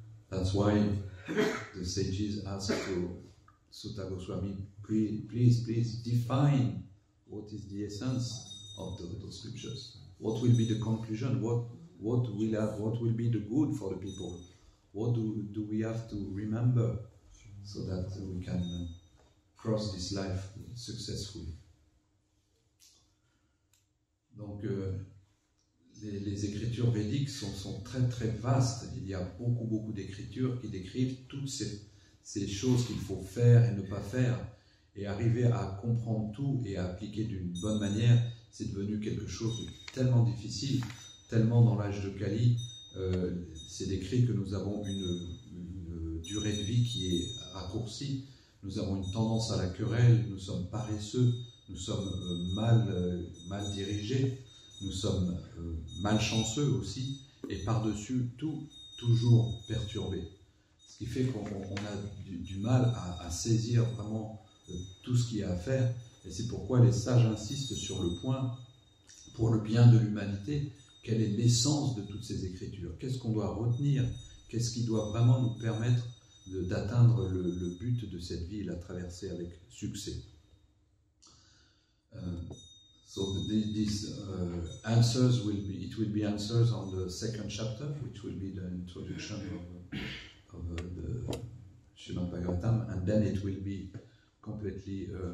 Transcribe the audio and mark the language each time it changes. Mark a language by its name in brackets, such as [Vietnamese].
[English] That's why the sages ask to Sutta Goswami, please define what is the essence of those scriptures. What will be the conclusion? What will be the good for the people? What do we have to remember so that we can cross this life successfully. [French] Donc, les écritures védiques sont très très vastes. Il y a beaucoup d'écritures qui décrivent toutes ces choses qu'il faut faire et ne pas faire. Et arriver à comprendre tout et à appliquer d'une bonne manière, c'est devenu quelque chose de tellement difficile, tellement dans l'âge de Kali, c'est décrit que nous avons une durée de vie qui est raccourcie, nous avons une tendance à la querelle, nous sommes paresseux, nous sommes mal dirigés, nous sommes malchanceux aussi, et par-dessus tout, toujours perturbés. Ce qui fait qu'on a du mal à saisir vraiment tout ce qu'il y a à faire, et c'est pourquoi les sages insistent sur le point, pour le bien de l'humanité, quelle est l'essence de toutes ces écritures, qu'est-ce qu'on doit retenir, qu'est-ce qui doit vraiment nous permettre d'atteindre le but de cette vie et la traverser avec succès. [English] So these answers will be answers on the second chapter, which will be the introduction of the Srimad Bhagavatam, and then it will be completely